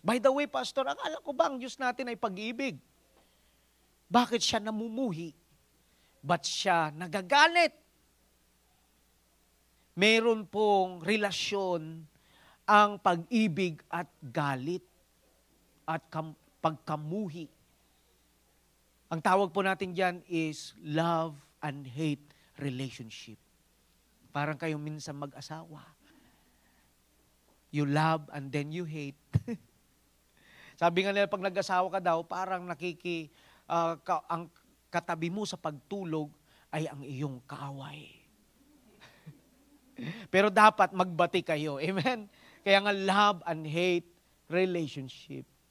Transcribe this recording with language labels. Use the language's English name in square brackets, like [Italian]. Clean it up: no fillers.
[English] By the way, [Filipino] Pastor, akala ko ba ang Diyos natin ay pag-ibig? Bakit siya namumuhi? Ba't siya nagagalit? Meron pong relasyon ang pag-ibig at galit at pagkamuhi. Ang tawag po natin dyan is [English] love and hate relationship. [Filipino] Parang kayong minsan mag-asawa. [English] You love and then you hate. [Filipino] Sabi nga nila, pag nag-asawa ka daw, parang ang katabi mo sa pagtulog ay ang iyong kaaway. Pero dapat magbati kayo. Amen? Kaya nga [English] love and hate relationship.